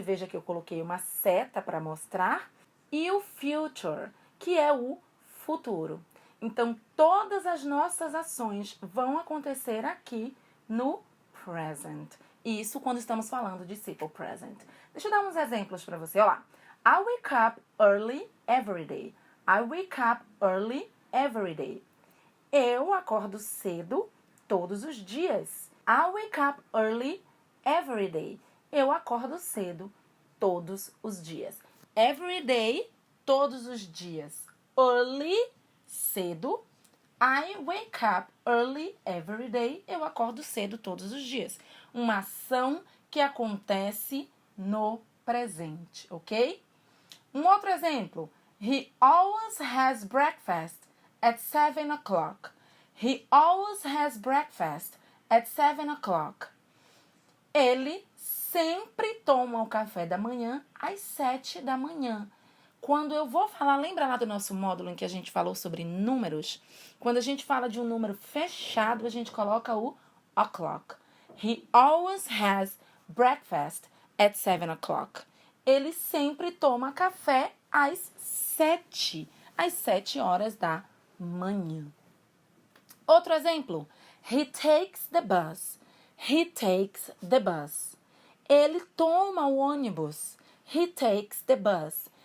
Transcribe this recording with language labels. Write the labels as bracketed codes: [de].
[pt] Veja que eu coloquei uma seta para mostrar. E o future, que é o futuro. Então, todas as nossas ações vão acontecer aqui no present. Isso quando estamos falando de simple present. Deixa eu dar uns exemplos para você. Olha lá. [en] I wake up early every day. I wake up early every day. [pt] Eu acordo cedo todos os dias. [en] I wake up early every day. [pt] Eu acordo cedo todos os dias. [en] Every day, [pt] todos os dias. Early, cedo. [en] I wake up early every day. [pt] Eu acordo cedo todos os dias. Uma ação que acontece no presente, ok? Um outro exemplo. [en] He always has breakfast at 7 o'clock. He always has breakfast at 7 o'clock. [pt] Ele sempre toma o café da manhã às 7 da manhã. Quando eu vou falar, lembra lá do nosso módulo em que a gente falou sobre números? Quando a gente fala de um número fechado, a gente coloca o o'clock. [en] He always has breakfast at 7 o'clock. [pt] Ele sempre toma café às 7 horas da manhã. Outro exemplo. [en] He takes the bus. He takes the bus. [pt] Ele toma o ônibus. [en] He takes the bus.